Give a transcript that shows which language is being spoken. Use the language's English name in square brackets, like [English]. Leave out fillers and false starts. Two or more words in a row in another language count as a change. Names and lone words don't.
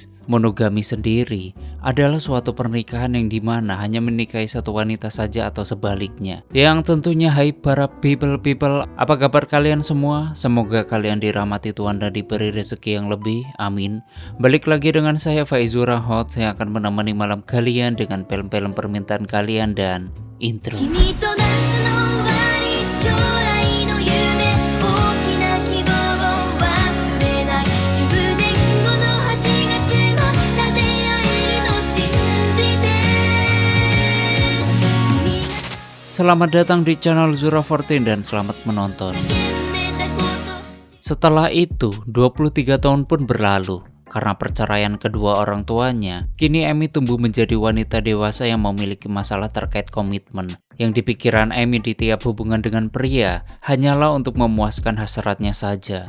[Indonesian] Monogami sendiri adalah suatu pernikahan yang dimana hanya menikahi satu wanita saja atau sebaliknya. Yang tentunya hai para people, apa kabar kalian semua? Semoga kalian dirahmati Tuhan dan diberi rezeki yang lebih, amin. Balik lagi dengan saya Faizura Hot, saya akan menemani malam kalian dengan film-film permintaan kalian dan intro. [Japanese] 君と夏の終わり将来の夢大きな希望を忘れない10年後の8月は立て合えるの信じて君が [Indonesian] Selamat datang di channel Zura 14 dan selamat menonton. [Japanese] 叫んでたこと [Indonesian] Setelah itu 23 tahun pun berlalu. Karena perceraian kedua orang tuanya, kini Amy tumbuh menjadi wanita dewasa yang memiliki masalah terkait komitmen. Yang di pikiran Amy di tiap hubungan dengan pria hanyalah untuk memuaskan hasratnya saja.